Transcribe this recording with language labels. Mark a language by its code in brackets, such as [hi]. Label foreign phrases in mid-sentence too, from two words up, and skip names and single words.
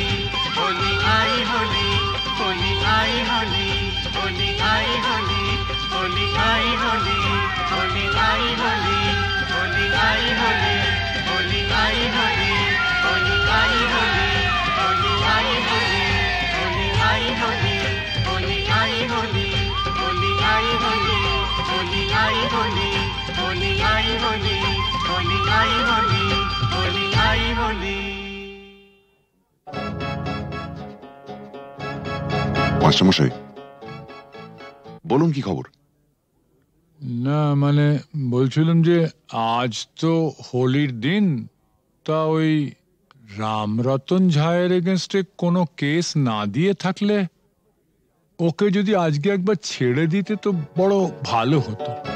[hi] होली आई होली होली आई होली होली आई होली होली आई होली होली आई होली होली आई होली होली आई होली होली आई होली होली आई होली होली आई होली होली आई होली होली आई होली होली आई होली होली आई होली होली आई होली होली आई होली। [bn] মাস্টারমশাই বলুন কি খবর? না মানে বলছিলাম যে আজ তো হোলির দিন, তা ওই রামরতন ঝায়ের এগেনস্টে কোনো কেস না দিয়ে থাকলে ওকে যদি আজকে একবার ছেড়ে দিতে তো বড় ভালো হতো।